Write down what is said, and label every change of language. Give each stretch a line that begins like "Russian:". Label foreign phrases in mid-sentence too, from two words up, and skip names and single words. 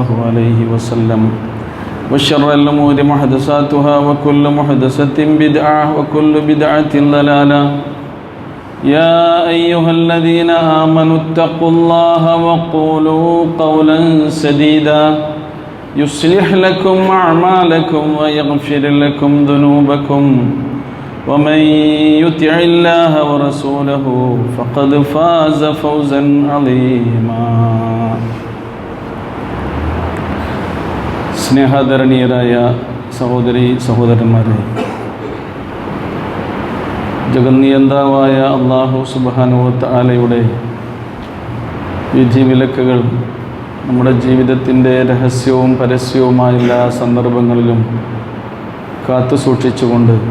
Arabic: عليه وسلم وشر الأمور محدثاتها وكل محدثة بدعة وكل بدعة ضلالة يا أيها الذين آمنوا اتقوا الله وقولوا قولا سديدا يصلح لكم أعمالكم ويغفر لكم ذنوبكم ومن يطع الله ورسوله فقد فاز فوزا عظيما
Malayalam: സ്നേഹാദരണീയരായ സഹോദരീ സഹോദരന്മാരെ, ജഗന്നിയന്താവായ
Arabic: الله سبحانه و تعالى
Malayalam: വിധിവിലക്കുകൾ നമ്മുടെ ജീവിതത്തിൻ്റെ രഹസ്യവും പരസ്യവുമായ എല്ലാ സന്ദർഭങ്ങളിലും കാത്തു സൂക്ഷിച്ചുകൊണ്ട്